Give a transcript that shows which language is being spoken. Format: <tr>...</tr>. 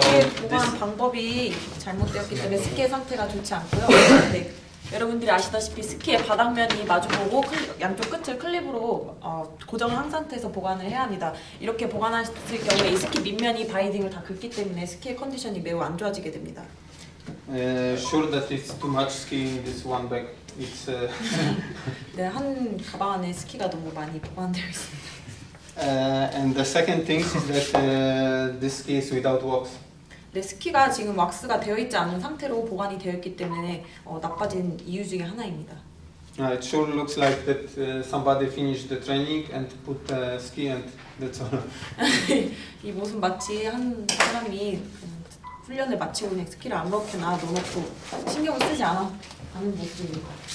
<ko>스키의 보관 방법이 잘못되었기 때문에 스키의 상태가 좋지 않고요. 네, 여러분들이 아시다시피 스키의 바닥면이 마주보고 양쪽 끝을 클립으로 고정한 상태에서 보관을 해야 합니다. 이렇게 보관했을 경우에 이 스키 밑면이 바이딩을 다 긁기 때문에 스키의 컨디션이 매우 안 좋아지게 됩니다.</ko> <en>Sure that it's too much ski in this one bag. It's</en> <ko>네, 한 가방 안에 스키가 너무 많이 보관되어 있습니다.</ko> <en>and the second thing is that this ski is without wax.</en> <ko>네, 스키가 지금 왁스가 되어 있지 않은 상태로 보관이 되어 있기 때문에 나빠진 이유 중에 하나입니다.</ko> <en>It sure looks like that somebody finished the training and put the ski and that's all.</en> <ko>이 모습 마치 한 사람이 훈련을 마치고 그냥 스키를 아무렇게나 넣어놓고 신경을 쓰지 않은 모습입니다.</ko>